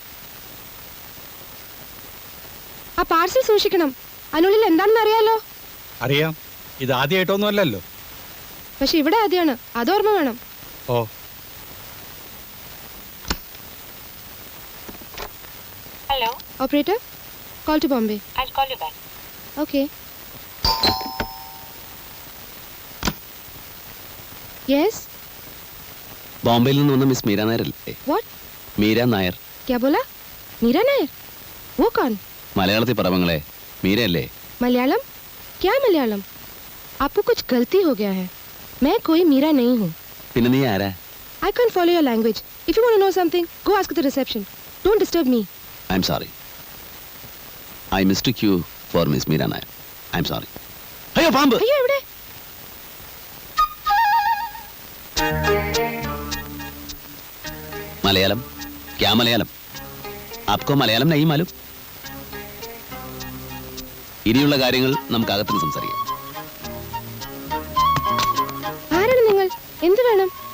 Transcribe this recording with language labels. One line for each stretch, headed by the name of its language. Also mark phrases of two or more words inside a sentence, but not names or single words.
Malayalam: ആ പാഴ്സൽ സൂക്ഷിക്കണം, അതിനുള്ളിൽ എന്താണെന്ന് അറിയാലോ. അറിയാം. ഇത് ആദ്യമായിട്ടൊന്നും അല്ലല്ലോ. പക്ഷെ ഇവിടെ ആദ്യമാണ്, അതോർമ്മ വേണം. ഓ, ഹലോ ഓപ്പറേറ്റർ,
English: call to Bombay. I'll call you back. Okay. Yes.
Malayalam: ബോംബെയിൽ നിന്ന് വന്ന മിസ് മീര നായർ അല്ലേ?
English: What?
Malayalam: മീര നായർ.
Hindi: क्या बोला? मीरा नायर? वो कौन?
Malayalam: മലയാളത്തിൽ പറവങ്ങളെ, മീരയല്ലേ?
Hindi: मलयालम? क्या मलयालम? आपको कुछ गलती हो गया है. मैं कोई मीरा नहीं हूँ.
Malayalam: പിന്നെ നീ ആരാ?
English: I can't follow your language. If you want to know something, go ask at the reception. Don't disturb me. I'm sorry. I mistook you for Miss Meera Nair. I'm sorry.
Malayalam: അയ്യോ, പാമ്പ്! അയ്യോ, എവിടെ?
Hindi: मलयालम क्या मलयालम आपको मलयालम नहीं मालूम?
Malayalam: ഇനിയുള്ള കാര്യങ്ങൾ നമുക്ക് അകത്തുനിന്ന് സംസാരിക്കാം. ആരാണ് നിങ്ങൾ? എന്ത് വേണം?